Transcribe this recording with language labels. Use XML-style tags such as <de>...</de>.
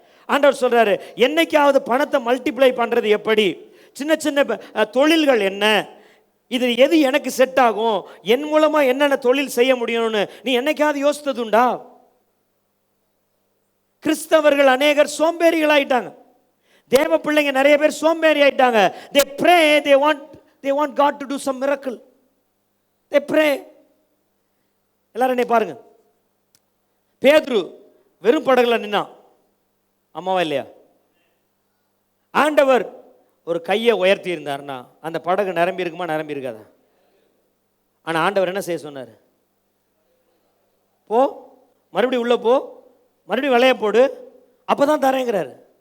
<ta>ஆண்டவர் சொல்கிறாரு, என்னைக்காவது பணத்தை மல்டிப்ளை பண்ணுறது எப்படி, சின்ன சின்ன தொழில்கள் என்ன, இது எது எனக்கு செட் ஆகும், என் மூலமாக என்னென்ன தொழில் செய்ய முடியும்னு நீ என்னைக்காவது யோசித்ததுண்டா? கிறிஸ்தவர்கள் அநேகர் சோம்பேறிகள் ஆயிட்டாங்க. தேவ பிள்ளைங்க நிறைய பேர் சோம்பேறி ஆயிட்டாங்க.</ta> <en>they pray, they want God to do some miracle. they pray,</en> <ta>எல்லாரும் என்னை பாருங்க. பேதுரு வெறும் படகுல நின்னான், அம்மாவா இல்லையா? ஆண்டவர் ஒரு கையை உயர்த்தி இருந்தார்னா அந்த படகு நிரம்பி இருக்குமா, நிரம்பி இருக்காதா? ஆனா ஆண்டவர் என்ன செய்ய சொன்னார்? போ, மறுபடியும் உள்ள போ, மறுபடியும் விளைய போடு, அப்பதான் தரேங்கிறாரு.</ta>